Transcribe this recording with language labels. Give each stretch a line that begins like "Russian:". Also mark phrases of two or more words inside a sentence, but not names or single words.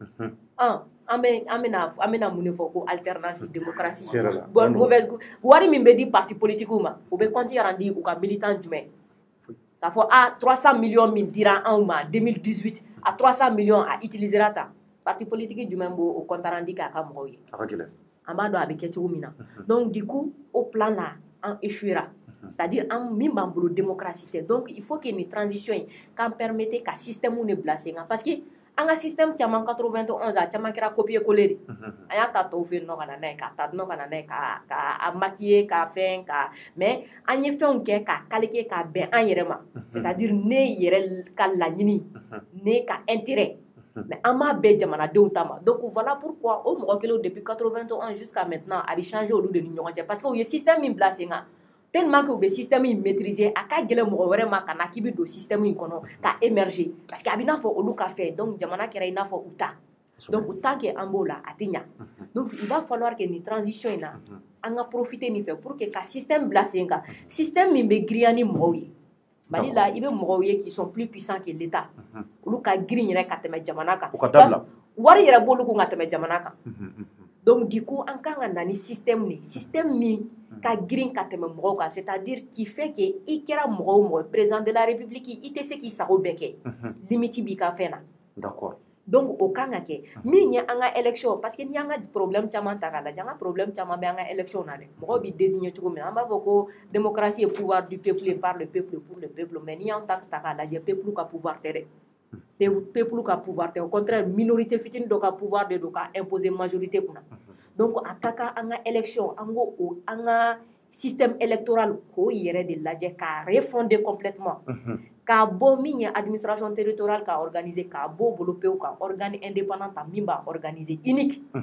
Bambara: la an bɛna mun de fɔ ko
French: alternance démocratie bon mauvaise
Bambara: wari min bɛ di
French: parti politique
Bambara: ma u bɛ
French: compte rendu
Bambara: u ka militant jumɛn k'a fɔ 300 millions min dira anw ma 2018 a 300 millions a utilisera tan parti politique jumɛn b'o o
French: compte rendu
Bambara: k'a ka mɔgɔw ye an b'a dɔn a bɛ kɛ cogo min na
French: donc du coup au plan là
Bambara: an
French: échouera c'est-à-dire
Bambara: an min b'an bolo démocratie tɛ
French: donc il faut que
Bambara: nin transition in k'an permette ka système de bila sen kan
French: parce que
Bambara: an ka système caman 91 a caman kɛra
French: copier coller
Bambara: de an y'a ta tɔw fɛ yen nɔ ka na n'a ye k'a ta nɔ ka na n'a ye k'a maquiller k'a fɛn mais an ye fɛnw kɛ k'a calquer k'a bɛn an yɛrɛ ma c'est-à-dire ne yɛrɛ ka laɲini ne ka intérêt mais an m'a bɛɛ jamanadenw ta ma
French: donc voilà pourquoi
Bambara: o mɔgɔ kelen
French: depuis 91 jusqu'à maintenant
Bambara: a bɛ changer olu de ni ɲɔgɔn cɛ
French: parce que
Bambara: u ye système min bila sen kan
French: tellement que
Bambara: u bɛ système in maîtriser a ka gɛlɛn mɔgɔ wɛrɛ ma ka na k'i bɛ don système in kɔnɔ ka émerger
French: parce que
Bambara: a bɛ i n'a fɔ olu ka fɛ donc jamana kɛra i n'a fɔ u ta donc
French: tant que
Bambara: an b'o la a tɛ ɲa
French: donc il va falloir que
Bambara: nin transition in na an ka profiter nin fɛ
French: pour que
Bambara: ka système bila sen kan système min bɛ girinya ni mɔgɔw ye Mali la i bɛ mɔgɔw ye
French: qui sont plus puissants que l'État
Bambara: olu ka girin yɛrɛ ka tɛmɛ jamana kan wari yɛrɛ b'olu kun ka tɛmɛ jamana kan
French: donc du coup
Bambara: an kan ka na ni système min ka girin ka tɛmɛ mɔgɔw kan
French: c'est-à-dire qui fait que
Bambara: i kɛra mɔgɔ o mɔgɔ
French: président de la république
Bambara: i tɛ se k'i sago bɛɛ kɛ limite b'i ka fɛn na d'accord donc o kan ka kɛ min ye an ka élection
French: parce que
Bambara: ni an ka problème caman ta k'a lajɛ an ka problème caman bɛ an ka élection na dɛ mɔgɔw bɛ désigner cogo min na an b'a fɔ ko
French: démocratie est pouvoir du peuple et par le peuple pour le peuple
Bambara: mais ni y'an ta k'a lajɛ peuple ka pouvoir tɛ dɛ peuple ka pouvoir tɛ
French: au contraire minorité
Bambara: fitinin dɔ ka pouvoir de don ka imposer majorité kunna donc a ka kan an ka élection an ko an ka
French: système électoral
Bambara: k'o yɛrɛ de lajɛ k'a refonder complètement k'a bɔ min ye
French: administration territoriale
Bambara: ka organiser k'a bɔ bolo pewu ka
French: organe indépendant
Bambara: ta min b'a organiser unique